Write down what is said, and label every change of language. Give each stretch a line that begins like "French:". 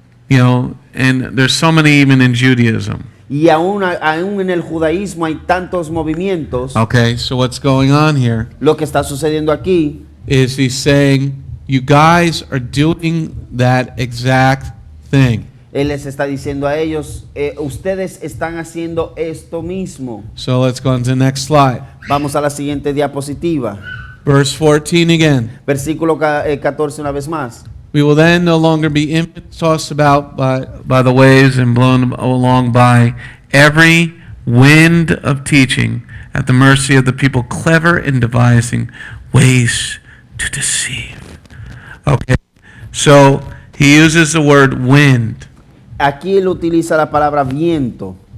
English: And there's so many even in Judaism.
Spanish: Y aún en el judaísmo hay tantos movimientos.
English: Okay, so what's going on here
Spanish: Lo que está sucediendo aquí
English: is he's saying, you guys are doing that exact thing.
Spanish: él les está diciendo a ellos, ustedes están haciendo esto mismo.
English: So let's go on to the next slide.
Spanish: Vamos a la siguiente diapositiva.
English: Verse 14 again.
Spanish: Versículo 14 una vez más.
English: We will then no longer be infants tossed about by the waves and blown along by every wind of teaching at the mercy of the people clever in devising ways to deceive. Okay, so he uses the word wind.
Spanish: Aquí él utiliza la palabra viento.